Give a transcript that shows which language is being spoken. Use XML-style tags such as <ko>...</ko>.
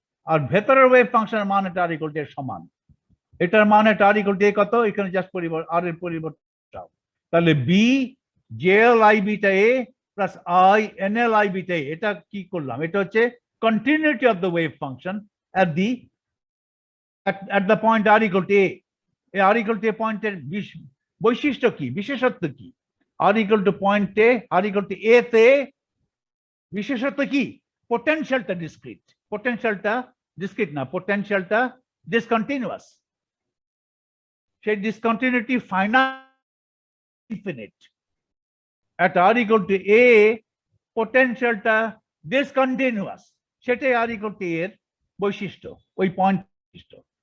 <bn>আর ভেতরের ওয়েভ ফাংশনের মান এটা আর ইকুয়াল টু এর সমান। এটার মান এটা আর ইকুয়াল টু এ কত, এখানে জাস্ট আর এর পরিবর্তন, তাহলে B JL I beta A plus I NL I beta এ, এটা কি করলাম, এটা হচ্ছে</bn> <en>continuity of the wave function at the point r equal to a।</en> <bn>এই r equal to a পয়েন্টের বৈশিষ্ট্য কি, বিশেষত্ব কি? r equal to point a, r equal to a তে বিশেষত্ব কি? পোটেনশিয়ালটা ডিসক্রিট, পোটেনশিয়ালটা ডিসক্রিট না, পোটেনশিয়ালটা ডিসকন্টিনিউয়াস। সেই discontinuity finite infinite. at r equal to a পোটেনশিয়ালটা discontinuous, সেটাই আর ইকুয়াল টু এর বৈশিষ্ট্য, ওই পয়েন্ট বৈশিষ্ট্য।</bn>